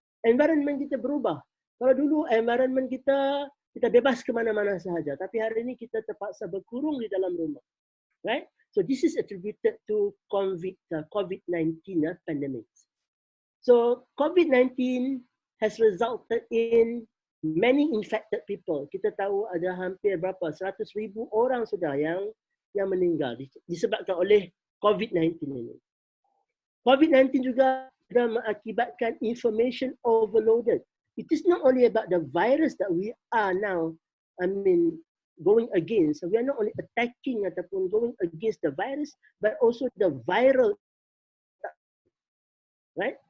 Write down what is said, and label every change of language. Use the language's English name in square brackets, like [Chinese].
[Malay] Environment kita berubah. Kalau dulu environment kita bebas ke mana-mana sahaja, tapi hari ini kita terpaksa berkurung di dalam rumah, right? [English] So this is attributed to COVID-19 pandemic. So COVID-19 has resulted in many infected people. [Malay] Kita tahu ada hampir berapa 100,000 orang sudah yang meninggal disebabkan oleh COVID-19 ini. COVID-19 juga sudah mengakibatkan information overloaded. [English] it is not only about the virus that we are now, going against. So we are not only attacking ataupun going against the virus, but also the viral, right?